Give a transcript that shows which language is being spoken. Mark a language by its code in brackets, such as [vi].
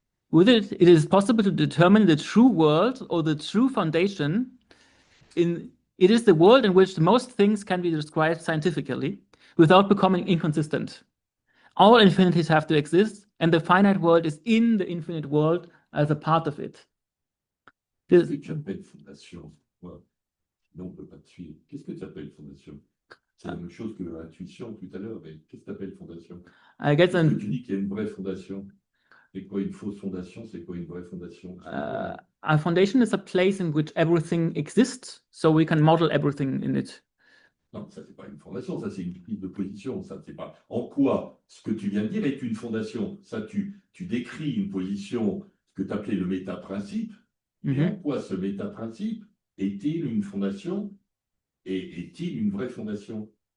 [en] With it, it is possible to determine the true world or the true foundation. It is the world in which most things can be described scientifically without becoming inconsistent. All infinities have to exist, and the finite world is in the infinite world as a part of it. [fr] Qu'est-ce que tu appelles fondation? Ouais. Non, on ne peut pas te suivre. Qu'est-ce que tu appelles fondation? C'est la même chose que l'intuition tout à l'heure, mais qu'est-ce que tu appelles fondation? [en] I guess [fr] tu dis qu'il y a une vraie fondation. C'est quoi une fausse fondation? C'est quoi une vraie fondation? [en] A foundation is a place in which everything exists, so we can model everything in it. [fr] Non, ça, c'est pas une fondation, ça, c'est une prise de position. Ça, c'est pas... En quoi ce que tu viens de dire est une fondation? Ça, tu décris une position, ce que tu appelais le méta-principe. Et en quoi ce méta-principe est-il une fondation et est-il une vraie fondation?